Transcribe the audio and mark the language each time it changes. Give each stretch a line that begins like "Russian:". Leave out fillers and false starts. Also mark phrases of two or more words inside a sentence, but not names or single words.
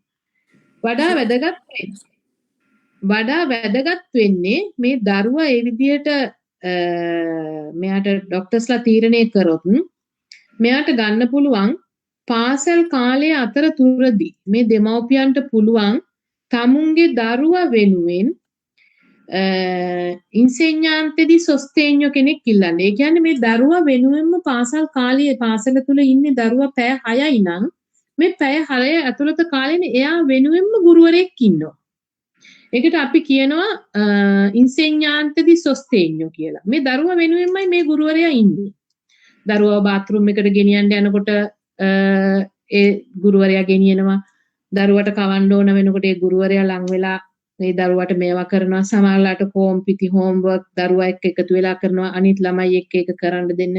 Sinhala: වඩා වැදගත් වෙන්නේ මේ දරුවා ඒ විදිහට මෙයාට ડોක්ටර්ස්ලා තීරණය කරොත් මෙයාට ගන්න පුළුවන් පාසල් කාලය අතරතුරදී මේ දෙමව්පියන්ට පුළුවන් තමුන්ගේ දරුවා වෙනුවෙන්
Italian: insegnante di sostegno
Sinhala: කෙනෙක් ඉල්ලන්නේ. ඒ කියන්නේ මේ දරුවා වෙනුවෙන්ම පාසල් කාලයේ පාසල තුල ඉන්නේ දරුවා පැය 6යි නම් මේ පැය 6 ඇතුළත කාලෙනේ එයා වෙනුවෙන්ම ගුරුවරයෙක් ඉන්නවා. ඒකට අපි කියනවා
Italian: insegnante di sostegno
Sinhala: කියලා. මේ දරුවා වෙනුවෙන්මයි මේ ගුරුවරයා ඉන්නේ. දරුවා බාත්රූම් එකට ගෙනියන්න යනකොට ඒ ගුරුවරයා ගෙනියනවා. දරුවට කවන්න ඕන වෙනකොට ඒ ගුරුවරයා ලං වෙලා මේ දරුවට මේවා කරනවා සමහරලාට කොම්පිටි හෝම්වර්ක් දරුවා එක්ක එකතු වෙලා කරනවා අනිත් ළමයි එක්ක ඒක කරන්න දෙන්නේ.